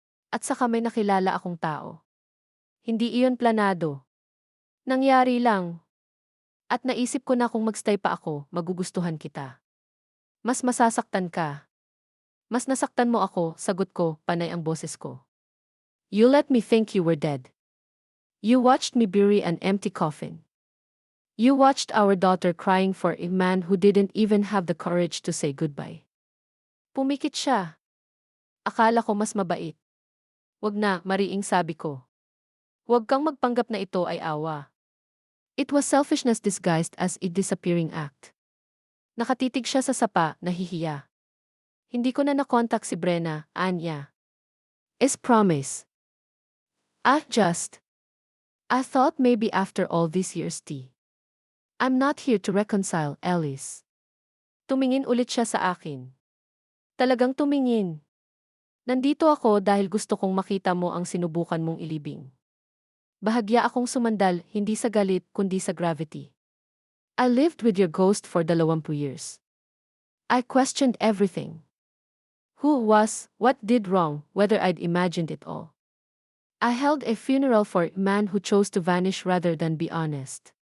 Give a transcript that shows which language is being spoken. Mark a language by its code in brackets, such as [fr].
[tl] At saka may nakilala akong tao. Hindi iyon planado. Nangyari lang. At naisip ko na kung magstay pa ako, magugustuhan kita. Mas masasaktan ka. Mas nasaktan mo ako, sagot ko, panay ang boses ko. [en] You let me think you were dead. You watched me bury an empty coffin. You watched our daughter crying for a man who didn't even have the courage to say goodbye. [tl] Pumikit siya. Akala ko mas mabait. Wag na, mariing sabi ko. Huwag kang magpanggap na ito ay awa. [en] It was selfishness disguised as a disappearing act. [tl] Nakatitig siya sa sapa, nahihiya. Hindi ko na nakontak si Brenna, Anya. [en] Is promise. Just. I thought maybe after all these years I'm not here to reconcile, Ellis. [tl] Tumingin ulit siya sa akin. Talagang tumingin. Nandito ako dahil gusto kong makita mo ang sinubukan mong ilibing. Bahagya akong sumandal, hindi sa galit, kundi sa gravity. [en] I lived with your ghost for 20 years. I questioned everything. Who was, what did wrong, whether I'd imagined it all. I held a funeral for a man who chose to vanish rather than be honest.